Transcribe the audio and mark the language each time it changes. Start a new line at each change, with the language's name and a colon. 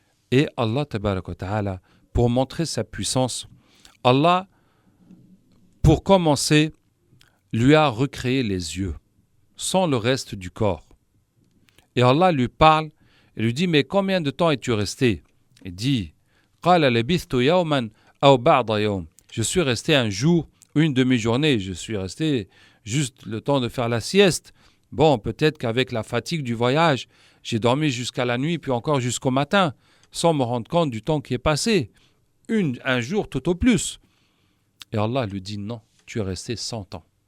French: Et Allah, tabaraka wa ta'ala, pour montrer sa puissance, Allah, pour commencer, lui a recréé les yeux, sans le reste du corps. Et Allah lui parle et lui dit, mais combien de temps es-tu resté? Il dit,
Arabic: قَالَ لَبِثْتُ يَوْمًا أَوْ بَعْضَ يَوْمٍ.
French: Je suis resté un jour, une demi-journée, je suis resté juste le temps de faire la sieste. Bon, peut-être qu'avec la fatigue du voyage, j'ai dormi jusqu'à la nuit, puis encore jusqu'au matin, sans me rendre compte du temps qui est passé. Un jour tout au plus. Et Allah lui dit, non, tu es resté 100 ans.